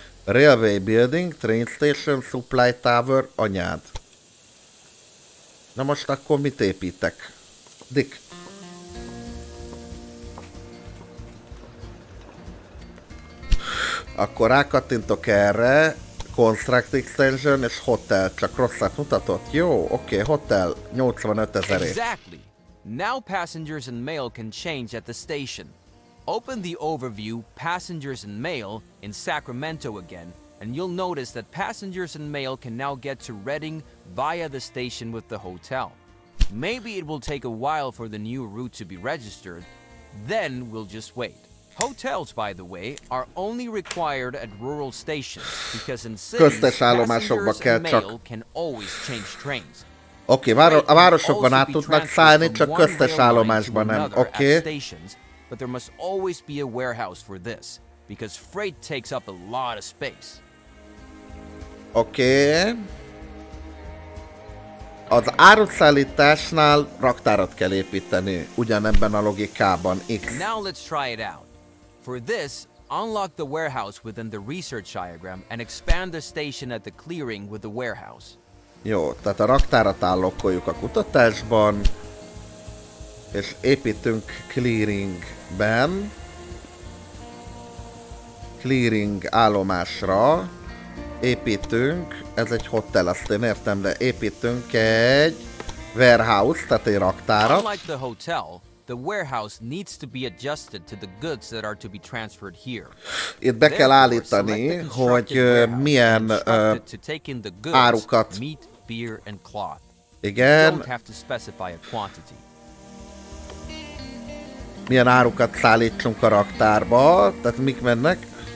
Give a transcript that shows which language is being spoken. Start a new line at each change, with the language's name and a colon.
English: Railway building, train station, supply tower,
Hungarian: anyád. Na most akkor mit építek? Dick. Akkor rákattintok erre.
English: Construct extension
Hungarian: és hotel, csak rosszat mutatott. Jó, oké, hotel 85 000.
English: Exactly. Now passengers and mail can change at the station. Open the overview Passengers and Mail in Sacramento again, and you'll notice that passengers and mail can now get to Reading via the station with the hotel. Maybe it will take a while for the new route to be registered, then we'll just wait. Hotels, by the way, are only required at rural stations because in cities, passengers and mail can always change trains.
Hungarian: Oké, a városokban át tudnak szállni, csak köztes állomásban nem. Oké.
English: But there must always be a warehouse for this, because freight takes up a lot of space.
Hungarian: Oké. Az áruszállításnál raktárat kell építeni, ugyanebben a logikában. X.
English: Now let's try it out. For this, unlock the warehouse within the research diagram and expand the station at the clearing with the warehouse.
Hungarian: Jó, tehát a raktárat állokkoljuk a kutatásban, és építünk clearingben, clearing állomásra, építünk, ez egy hotel, azt én értem, de építünk egy warehouse, tehát egy raktárat.
English: Unlike the hotel, the warehouse needs to be adjusted to the goods that are to be transferred here.
Hungarian: Itt be kell állítani, hogy milyen árukat.
English: Meat, beer and cloth.
Hungarian: Igen.
English: Don't have to specify a quantity.
Hungarian: Milyen árukat szállítsunk a raktárba, tehát mik mennek.